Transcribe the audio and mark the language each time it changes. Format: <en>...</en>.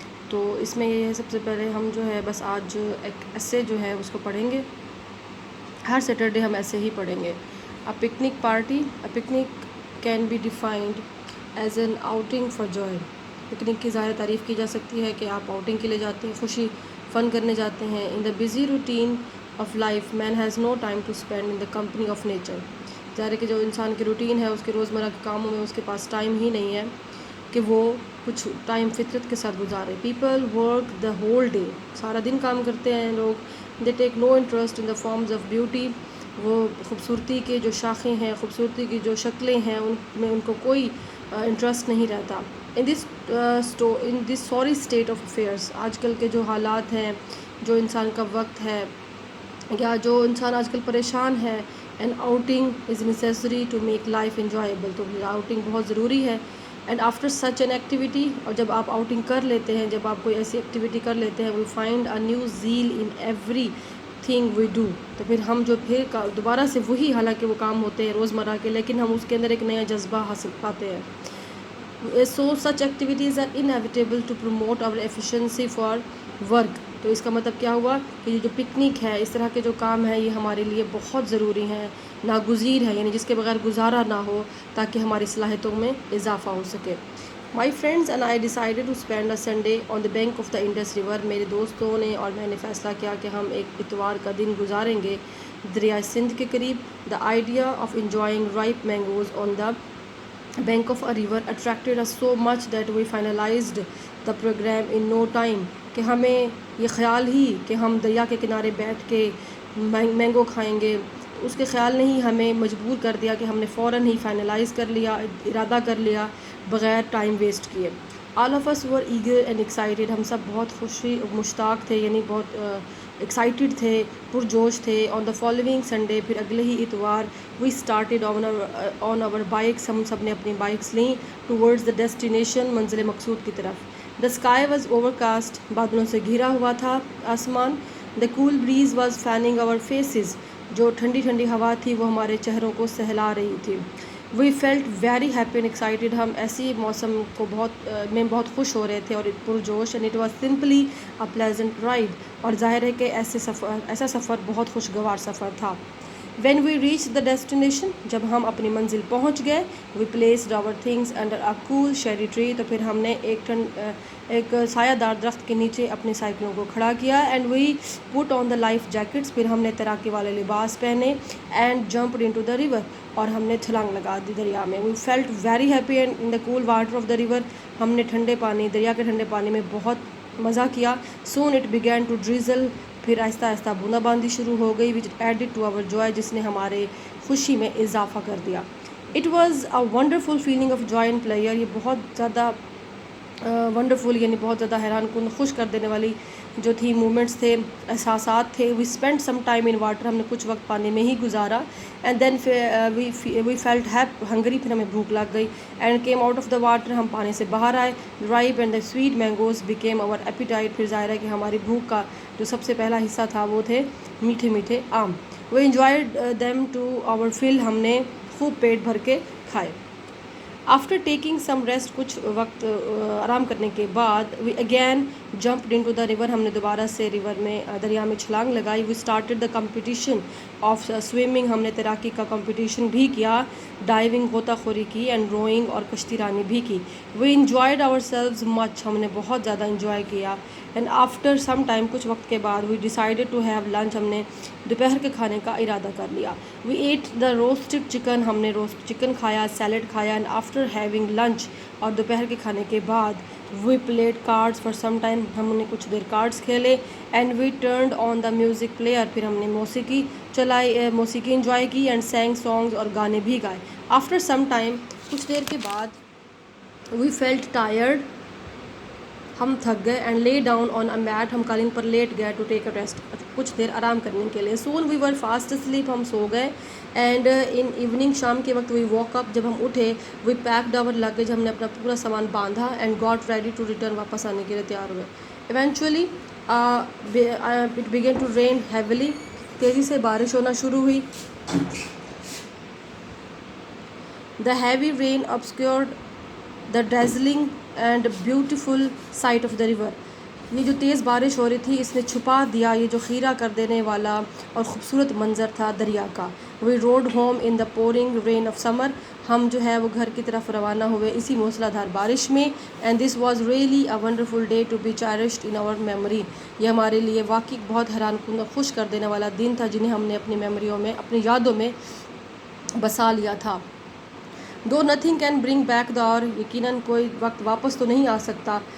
<ur>تو اس میں یہ ہے، سب سے پہلے ہم جو ہے بس آج ایک ایسے جو ہے اس کو پڑھیں گے. ہر سیٹرڈے ہم ایسے ہی پڑھیں گے.</ur> <en>Picnic party. Picnic can be defined as an outing for joy.</en> <ur>Picnic کی ظاہر تعریف کی جا سکتی ہے کہ آپ آؤٹنگ کے لیے جاتے ہیں، خوشی فن کرنے جاتے ہیں.</ur> <en>In the busy routine of life man has no time to spend in the company of nature.</en> <ur>ظاہر ہے کہ جو انسان کی روٹین ہے، اس کے روزمرہ کے کاموں میں اس کے پاس ٹائم ہی نہیں ہے کہ وہ کچھ ٹائم فطرت کے ساتھ گزارے.</ur> <en>People work the whole day.</en> <ur>سارا دن کام کرتے ہیں لوگ.</ur> <en>They take no interest in the forms of beauty.</en> <ur>وہ خوبصورتی کے جو شاخیں ہیں، خوبصورتی کی جو شکلیں ہیں، ان میں ان کو کوئی انٹرسٹ نہیں رہتا.</ur> <en>In this sorry state of affairs.</en> <ur>آج کل کے جو حالات ہیں، جو انسان کا وقت ہے، یا جو انسان آج کل پریشان ہے،</ur> <en>And outing is necessary to make life enjoyable.</en> <ur>تو آؤٹنگ بہت ضروری ہے.</ur> <en>and after such an activity,</en> <ur>اور جب آپ آؤٹنگ کر لیتے ہیں، جب آپ کوئی ایسی ایکٹیویٹی کر لیتے ہیں،</ur> <en>We find a new zeal in everything we do.</en> <ur>تو پھر ہم جو دوبارہ سے وہی، حالانکہ وہ کام ہوتے ہیں روزمرہ کے، لیکن ہم اس کے اندر ایک نیا جذبہ حاصل پاتے ہیں.</ur> <en>So such activities are inevitable to promote our efficiency for work.</en> <ur>تو اس کا مطلب کیا ہوا کہ یہ جو پکنک ہے، اس طرح کے جو کام ہیں، یہ ہمارے لیے بہت ضروری ہیں، ناگزیر ہے، یعنی جس کے بغیر گزارا نہ ہو، تاکہ ہماری صلاحیتوں میں اضافہ ہو سکے.</ur> <en>My friends and I decided to spend a Sunday on the bank of the Indus River.</en> <ur>میرے دوستوں نے اور میں نے فیصلہ کیا کہ ہم ایک اتوار کا دن گزاریں گے دریائے سندھ کے قریب.</ur> <en>The idea of enjoying ripe mangoes on the bank of a river attracted us so much that we finalized the program in no time.</en> <ur>کہ ہمیں یہ خیال ہی کہ ہم دریا کے کنارے بیٹھ کے مینگو کھائیں گے، اس کے خیال نے ہی ہمیں مجبور کر دیا کہ ہم نے فوراً ہی فائنلائز کر لیا، ارادہ کر لیا بغیر ٹائم ویسٹ کیے.</ur> <en>All of us were eager and excited.</en> <ur>ہم سب بہت خوشی مشتاق تھے، یعنی بہت ایکسائٹیڈ تھے، پرجوش تھے.</ur> <en>on the following Sunday,</en> <ur>پھر اگلے ہی اتوار،</ur> <en>We started on our bikes.</en> <ur>ہم سب نے اپنی بائکس لیں</ur> <en>towards the destination,</en> <ur>منزل مقصود کی طرف.</ur> <en>The sky was overcast.</en> <ur>بادلوں سے گھرا ہوا تھا آسمان.</ur> <en>The cool breeze was fanning our faces.</en> <ur>جو ٹھنڈی ٹھنڈی ہوا تھی وہ ہمارے چہروں کو سہلا رہی تھی.</ur> <en>We felt very happy and excited.</en> <ur>ہم ایسی موسم کو بہت خوش ہو رہے تھے اور پرجوش.</ur> <en>And it was simply a pleasant ride.</en> <ur>اور ظاہر ہے کہ ایسا سفر بہت خوشگوار سفر تھا.</ur> <en>when we reach the destination,</en> <ur>جب ہم اپنی منزل پہنچ گئے،</ur> <en>We placed our things under a cool shady tree.</en> <ur>تو پھر ہم نے ایک سایہ دار درخت کے نیچے اپنی سائیکلوں کو کھڑا کیا.</ur> <en>And we put on the life jackets.</en> <ur>پھر ہم نے تیراکی والے لباس پہنے.</ur> <en>And jumped into the river.</en> <ur>اور ہم نے چھلانگ لگا دی دریا میں.</ur> <en>We felt very happy in the cool water of the river.</en> <ur>ہم نے دریا کے ٹھنڈے پانی میں بہت مزہ کیا.</ur> <en>Soon it began to drizzle.</en> <ur>پھر آہستہ آہستہ بوندا باندی شروع ہو گئی.</ur> <en>Which added to our joy.</en> <ur>جس نے ہمارے خوشی میں اضافہ کر دیا.</ur> <en>It was a wonderful feeling of joy and pleasure.</en> <ur>یہ بہت زیادہ ونڈرفل، یعنی بہت زیادہ حیران کن، خوش کر دینے والی جو تھی مومنٹس تھے، احساسات تھے.</ur> <en>We spend some time in water.</en> <ur>ہم نے کچھ وقت پانی میں ہی گزارا.</ur> <en>And then we felt hungry.</en> <ur>پھر ہمیں بھوک لگ گئی.</ur> <en>And came out of the water.</en> <ur>ہم پانی سے باہر آئے.</ur> <en>Ripe and the sweet mangoes became our appetite.</en> <ur>پھر ظاہر ہے کہ ہماری بھوک کا جو سب سے پہلا حصہ تھا وہ تھے میٹھے میٹھے آم.</ur> <en>We enjoyed them to our full.</en> <ur>ہم نے خوب پیٹ بھر کے کھائے.</ur> <en>after taking some rest,</en> <ur>کچھ وقت آرام کرنے کے بعد،</ur> <en>We again jumped into the river.</en> <ur>ہم نے دوبارہ سے دریا میں چھلانگ لگائی.</ur> <en>We started the competition of swimming.</en> <ur>ہم نے تیراکی کا کمپٹیشن بھی کیا. ڈائیونگ، غوطہ خوری کی.</ur> <en>and rowing,</en> <ur>اور کشتی رانی بھی کی.</ur> <en>We enjoyed ourselves much.</en> <ur>ہم نے بہت زیادہ انجوائے کیا.</ur> <en>and after some time,</en> <ur>کچھ وقت کے بعد،</ur> <en>We decided to have lunch.</en> <ur>ہم نے دوپہر کے کھانے کا ارادہ کر لیا.</ur> <en>We ate the roasted chicken.</en> <ur>ہم نے روسٹ چکن کھایا، سیلڈ کھایا.</ur> <en>and after having lunch,</en> <ur>اور دوپہر کے کھانے کے بعد،</ur> <en>We played cards for some time.</en> <ur>ہم نے کچھ دیر کارڈس کھیلے.</ur> <en>And we turned on the music player.</en> <ur>پھر ہم نے موسیقی انجوائے کی.</ur> <en>and sing songs,</en> <ur>اور گانے بھی گائے.</ur> <en>after some time,</en> <ur>کچھ دیر کے بعد،</ur> <en>We felt tired.</en> <ur>ہم تھک گئے.</ur> <en>And lay down on a mat.</en> <ur>ہم قالین پر لیٹ گئے.</ur> <en>To take a rest.</en> <ur>کچھ دیر آرام کرنے کے لیے.</ur> <en>Soon we were fast asleep.</en> <ur>ہم سو گئے.</ur> <en>and in evening,</en> <ur>شام کے وقت،</ur> <en>We walk up.</en> <ur>جب ہم اٹھے،</ur> <en>We packed our luggage.</en> <ur>ہم نے اپنا پورا سامان باندھا.</ur> <en>And got ready to return.</en> <ur>واپس آنے کے لیے تیار ہوئے.</ur> <en>Eventually it began to rain heavily.</en> <ur>تیزی سے بارش ہونا شروع ہوئی.</ur> <en>The heavy rain obscured the dazzling and beautiful sight of the river.</en> <ur>یہ جو تیز بارش ہو رہی تھی اس نے چھپا دیا یہ جو خیرہ کر دینے والا اور خوبصورت منظر تھا دریا کا.</ur> <en>We rode home in the pouring rain of summer.</en> <ur>ہم جو ہے وہ گھر کی طرف روانہ ہوئے اسی موسلا دھار بارش میں.</ur> <en>And this was really a wonderful day to be cherished in our memory.</en> <ur>یہ ہمارے لیے واقعی بہت حیران کن اور خوش کر دینے والا دن تھا جنہیں ہم نے اپنی میموریوں میں اپنی یادوں میں بسا لیا تھا.</ur> <en>Though nothing can bring back the hour,</en> <ur>یقیناً کوئی وقت واپس تو نہیں آ سکتا.</ur>